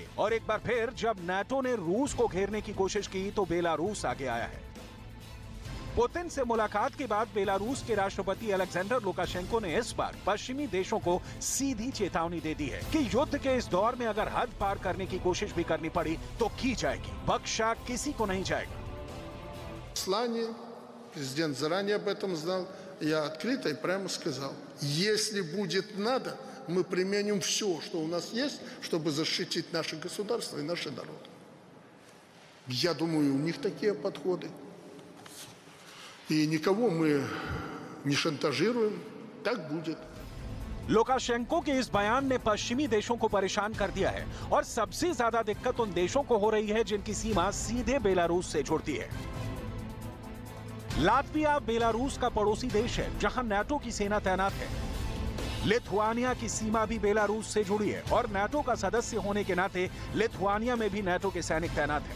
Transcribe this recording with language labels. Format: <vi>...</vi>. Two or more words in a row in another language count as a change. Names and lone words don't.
<hi>और एक बार फिर जब नाटो ने रूस को घेरने की कोशिश की तो बेलारूस आगे आया है। पुतिन से मुलाकात के बाद बेलारूस के राष्ट्रपति अलेक्जेंडर लुकाशेंको ने इस बार पश्चिमी देशों को सीधी चेतावनी दे दी है कि युद्ध के इस दौर में अगर हद पार करने की कोशिश भी करनी पड़ी तो की जाएगी, बख्शा किसी को नहीं जाएगा।</hi> <ru>Президент заранее об этом знал. Я открыто и прямо сказал, если будет надо, мы применим все, что у нас есть, чтобы защитить наше государство и наши народы. Я думаю, у них такие подходы. И никого мы не шантажируем. Так будет.</ru> <hi>लुकाशेंको के इस बयान ने पश्चिमी देशों को परेशान कर दिया है और सबसे ज्यादा दिक्कत उन देशों को हो रही है जिनकी सीमा सीधे बेलारूस से जुड़ती है। लात्विया बेलारूस का पड़ोसी देश है, जहां नाटो की सेना तैनात है। लिथुआनिया की सीमा भी बेलारूस से जुड़ी है और नाटो का सदस्य होने के नाते लिथुआनिया में भी नाटो के सैनिक तैनात हैं।</hi>